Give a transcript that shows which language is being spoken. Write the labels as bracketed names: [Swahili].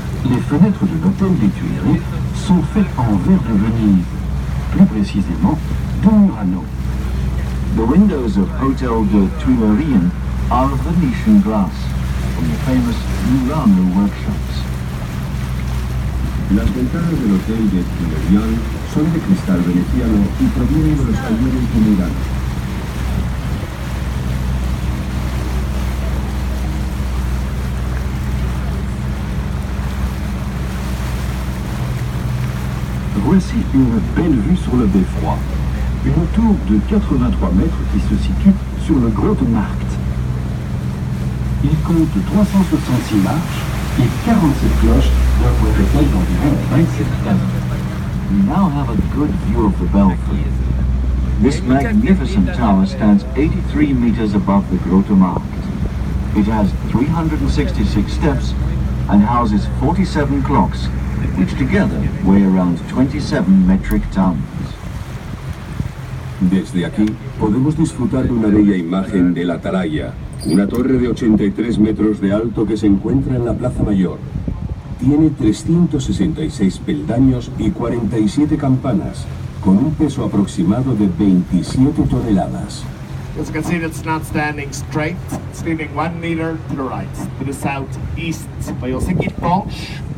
[French] Les fenêtres de l'hôtel des Tuileries sont faites en verre de Venise, plus précisément de Murano. [English] The windows of Hotel de Tuileries are of Venetian glass from the famous Murano workshops. [Spanish] Las ventanas del hotel de Tuileries son de cristal veneciano y provienen de los talleres de Murano. [French] Voici une belle vue sur le beffroi. Une tour de 83 mètres qui se situe sur le Grote Markt. Il compte 366 marches et 47 cloches d'un point total d'environ 27 tonnes. [English] We now have a good view of the belfry. This magnificent tower stands 83 meters above the Grote Markt. It has 366 steps and houses 47 clocks, which together weigh around 27 metric tons. [Spanish] Desde aquí podemos disfrutar de una bella imagen de la Atalaya, una torre de 83 metros de alto que se encuentra en la Plaza Mayor. Tiene 366 peldaños y 47 campanas, con un peso aproximado de 27 toneladas. [English] As you can see, it's not standing straight. It's leaning 1 meter to the right, to the southeast. But you'll see it punch.